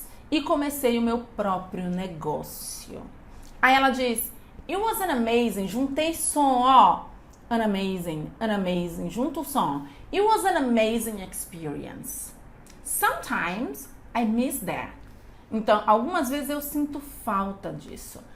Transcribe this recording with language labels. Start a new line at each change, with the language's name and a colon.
Portuguese: E comecei o meu próprio negócio. Aí ela diz,
English: it was an amazing,
Portuguese: juntei som, ó.
English: An amazing,
Portuguese: junto o som.
English: It was an amazing experience. Sometimes I miss that.
Portuguese: Então, algumas vezes eu sinto falta disso.